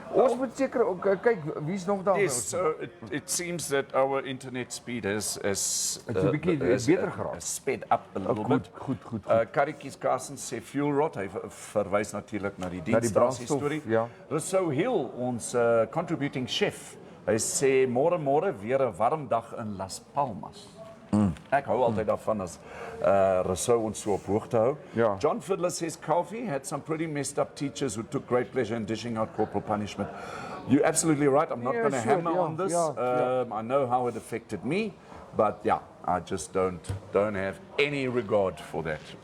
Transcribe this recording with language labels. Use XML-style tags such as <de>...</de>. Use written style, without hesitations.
<af>Ons moet seker ook kyk wie's nog daar.</af> <en>Yes, so it seems that our internet speed is</en> <af>beter geraak.</af> <en>Sped up a little bit.</en> <af>Goed. Karretjies Carson sê fuel rod, hy verwys natuurlik na die dienststasie storie. Ja. Rousseau Hill, ons</af> <en>contributing chef,</en> <af>hy sê môre weer 'n warm dag in Las Palmas. Ek hou altyd daarvan as Rousseau ons so op hoogte hou. Ja.</af> <en>John Fiddler says Kaufeee had some pretty messed up teachers who took great pleasure in dishing out corporal punishment. You're absolutely right. I'm not going to hammer on this. I know how it affected me, but yeah, I just don't have any regard for that.</en>